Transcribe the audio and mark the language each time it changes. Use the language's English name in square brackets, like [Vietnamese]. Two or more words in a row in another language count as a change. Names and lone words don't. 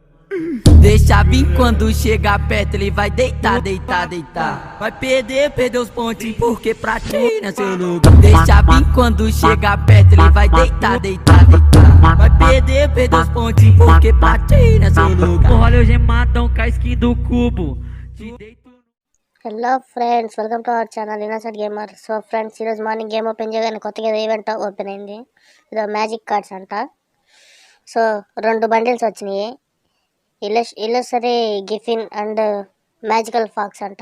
[Portuguese] Deixa vir quando chegar perto ele vai deitar, deitar, deitar. Vai perder, perder os pontinhos porque pra ti não é seu lugar. Deixa vir quando chegar perto ele vai deitar, deitar, deitar. Vai perder, perder os pontinhos porque pra ti não é seu lugar. Olha o gemadão com a skin do cubo. Te deito. [English] Hello friends, welcome to our channel Innocent Gamer. So friends, [Telugu] ఈరోజు [English] morning game open [Telugu] చేయగానే కొత్తగా [English] event open [Telugu] అయింది. ఇదో [English] magic cards [Telugu] అంట. సో 2 బండిల్స్ వచ్చినాయి. ఇల్లుసరీ గిఫిన్ అండ్ మ్యాజికల్ ఫాక్స్ అంట.